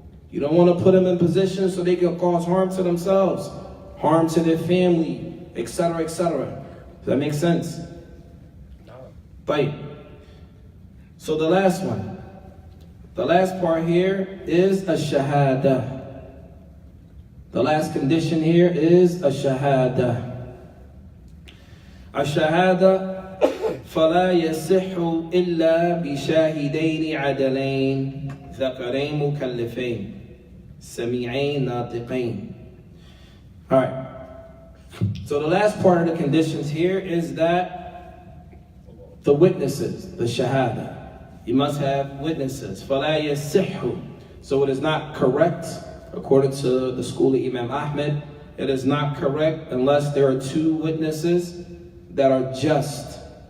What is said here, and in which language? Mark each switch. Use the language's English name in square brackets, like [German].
[English] You don't want to put them in position so they can cause harm to themselves, harm to their family, etc., etc. Does that make sense? Right. So the last one. The last part here is a shahada. The last condition here is a shahada. [Arabic] A shahada فلا يصح إلا بشاهدين عدلين ذكرين مكلفين سميعين ناطقين. [English] All right. So the last part of the conditions here is that the witnesses, the shahada. You must have witnesses. [Arabic] فلا يصح. [English] So it is not correct, according to the school of Imam Ahmed, it is not correct unless there are two witnesses that are just.